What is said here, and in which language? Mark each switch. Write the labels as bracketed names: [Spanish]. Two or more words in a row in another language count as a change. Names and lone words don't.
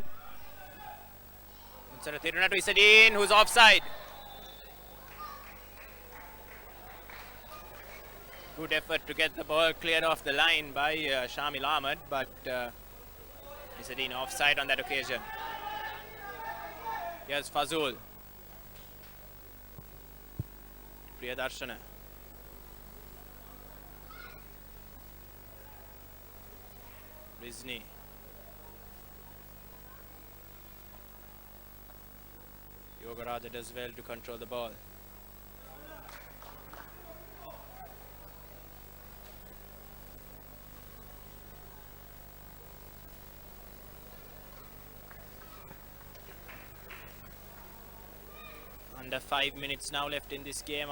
[English] Tiruna to Isadeen, who's offside. Good effort to get the ball cleared off the line by Shamil Ahmed, but Isadeen offside on that occasion. Here's Fazul. Priyadarshana. Rizni. Yogaraja does well to control the ball. Under 5 minutes now left in this game.